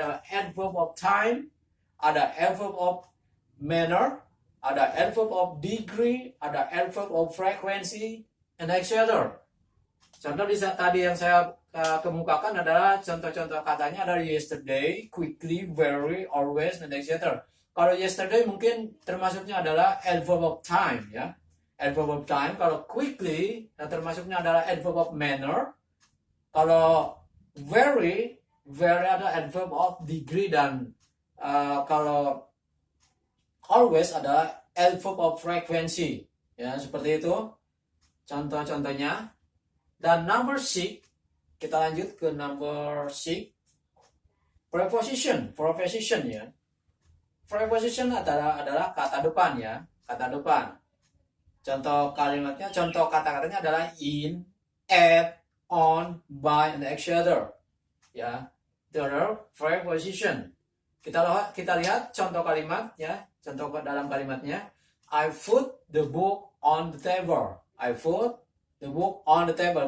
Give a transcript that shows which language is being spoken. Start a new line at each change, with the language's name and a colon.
Indonesian: Ada adverb of time, ada adverb of manner, ada adverb of degree, ada adverb of frequency, and etc. Contoh tadi yang saya kemukakan adalah contoh-contoh katanya adalah yesterday, quickly, very, always, and etc. Kalau yesterday mungkin termasuknya adalah adverb of time ya. Adverb of time. Kalau quickly termasuknya adalah adverb of manner. Kalau very ada adverb of degree dan kalau always adalah adverb of frequency. Ya, seperti itu contoh-contohnya. Dan number 6, kita lanjut ke number 6. Preposition ya. Preposition adalah kata depan ya, kata depan. Contoh kalimatnya, contoh kata-katanya adalah in, at, on, by, and etc. Ya, itu adalah preposition. Kita lihat contoh kalimat ya, contoh dalam kalimatnya.
English: I put the book on the table. I put the book on the table.